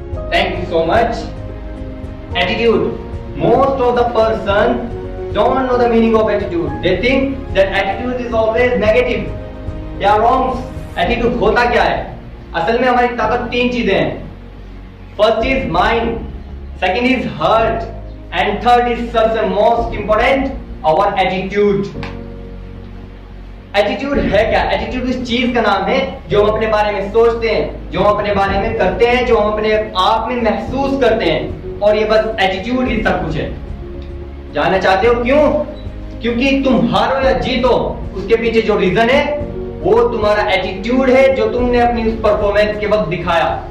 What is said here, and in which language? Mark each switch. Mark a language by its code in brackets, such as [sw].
[en] Thank you so much. Attitude. Most of the person don't know the meaning of attitude. They think that attitude is always negative. They are wrong. [hi] Attitude होता क्या है? असल में हमारी ताकत तीन चीजें हैं. [en] First is mind, second is heart, and third is [hi] सबसे [en] most important our attitude. [hi] Attitude है क्या? एटीट्यूड उस चीज का नाम है जो हम अपने बारे में सोचते हैं, जो हम अपने बारे में करते हैं, जो हम अपने आप में महसूस करते हैं, और ये बस एटीट्यूड ही सब कुछ है. जानना चाहते हो क्यों? क्योंकि तुम हारो या जीतो उसके पीछे जो रीजन है वो तुम्हारा एटीट्यूड है जो तुमने अपनी उस परफॉर्मेंस के वक्त दिखाया.